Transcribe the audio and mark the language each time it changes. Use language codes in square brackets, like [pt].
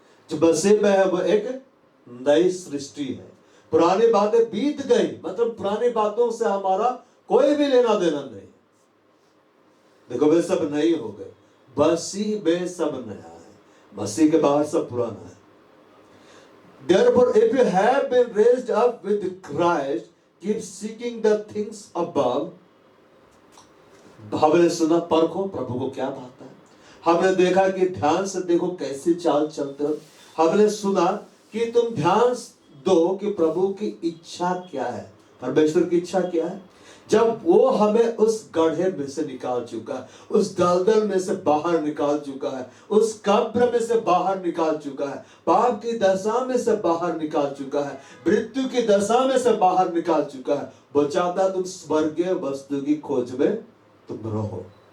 [hi] जो मसीह में है वो एक नई सृष्टि है। पुरानी बातें बीत गई, मतलब पुरानी बातों से हमारा कोई भी लेना देना नहीं। देखो वे सब नई हो गए, मसीह में सब नया है, मसीह के बाहर सब पुराना है। [en] Therefore, if you have been raised up with Christ, keep seeking the things above. [hi] हमने सुना परखो प्रभु को क्या भाता है। हमने देखा कि ध्यान से देखो कैसे चाल चलते हो। हमने सुना कि तुम ध्यान दो कि प्रभु की इच्छा क्या है, परमेश्वर की इच्छा क्या है। जब वो हमें उस गड्ढे में से निकाल चुका है, उस दलदल में से बाहर निकाल चुका है, उस कब्र में से बाहर निकाल चुका है, पाप की दशा में से बाहर निकाल चुका है, मृत्यु की दशा में से बाहर निकाल चुका है, वो चाहता तुम स्वर्गीय वस्तु की खोज में तुम रहो।